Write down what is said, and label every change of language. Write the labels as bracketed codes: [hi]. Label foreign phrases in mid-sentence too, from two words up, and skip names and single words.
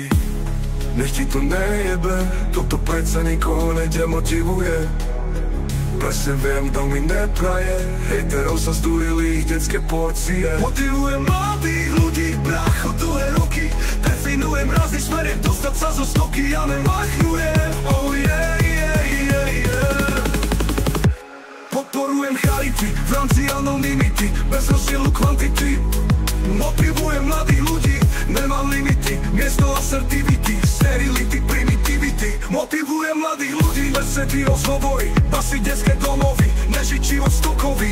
[sk] Nech ti to nejebe, toto predsa nikoho nedemotivuje. Presne viem, kto mi nepraje, hejterov sa zdúrili ich detské porcie. Motivujem mladých ľudí, brácho, dlhé roky, definujem rázny smer, dostať sa zo stoky, ja nemachnujem, [en] oh yeah, yeah, yeah, yeah. [sk] Podporujem charity, v rámci anonymity, bez rozdielu kvantity. Motivujem mladých ľudí, nemám limity, miesto assertivity, sterility, primitivity. Motivujem mladých ľudí, besedy, rozhovory, basy, detské domovy, nežiť život stokový.